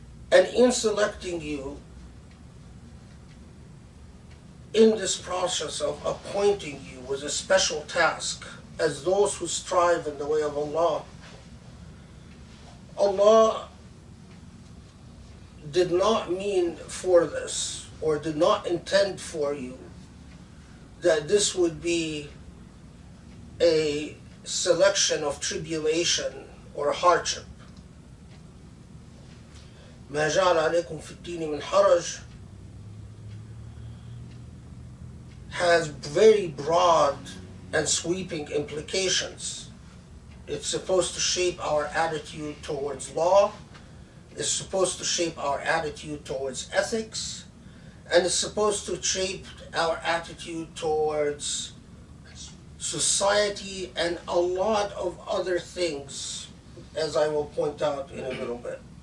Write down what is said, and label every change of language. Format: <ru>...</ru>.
<en>And in selecting you, in this process of appointing you with a special task as those who strive in the way of Allah, Allah did not mean for this, or did not intend for you, that this would be a selection of tribulation or hardship.</en> <ar>ما جعل عليكم في الدين من حرج</ar> <en>has very broad and sweeping implications. It's supposed to shape our attitude towards law, it's supposed to shape our attitude towards ethics, and it's supposed to shape our attitude towards society and a lot of other things, as I will point out in a little bit.</en>